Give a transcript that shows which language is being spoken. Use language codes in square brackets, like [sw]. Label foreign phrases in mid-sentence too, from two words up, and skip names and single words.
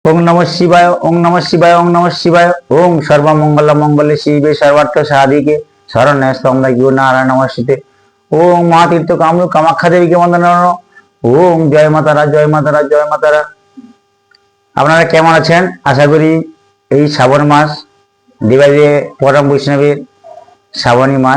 [sa] ওং নমঃ শিবায়, ওং নমঃ শিবায়, ওং নমঃ শিবায়। ওং সর্বমঙ্গল মঙ্গলে শিবে সর্বার্থ সাধিকে শরণ্যে স্তম্ভে গো নারায়ণ নমস্তে। [bn] ওং মহাতীর্থ কামরূপ কামাখ্যা দেবীকে বন্দনা। ওং জয় মাতারা, জয় মাতারা, জয় মাতারা। আপনারা কেমন আছেন? আশা করি এই শ্রাবণ মাস দেবাদেব পরম বৈষ্ণবের শ্রাবণী মাস।